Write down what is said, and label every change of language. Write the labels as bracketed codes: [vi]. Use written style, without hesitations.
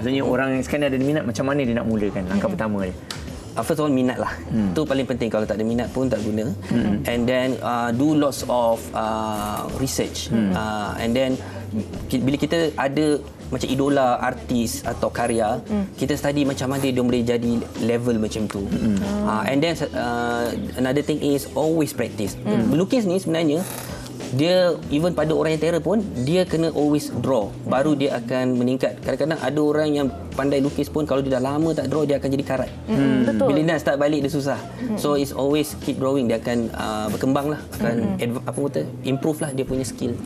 [ms] Maksudnya orang yang sekarang ada minat, macam mana dia nak mulakan langkah pertama dia? [en] First of all, [ms] minat lah. Itu paling penting. Kalau tak ada minat pun tak guna. [en] And then do lots of research. And then [ms] bila kita ada macam idola artis atau karya, kita study macam mana dia boleh jadi level macam tu. [en] And then another thing is always practice. [ms] Melukis ni sebenarnya dia even pada orang yang terror pun dia kena [en] always draw [ms] baru dia akan meningkat. Kadang-kadang ada orang yang pandai lukis pun kalau dia dah lama tak draw dia akan jadi karat. Betul. Bila nak start balik dia susah. [en] So it's always keep drawing, [ms] dia akan berkembang lah, akan improve lah dia punya skill.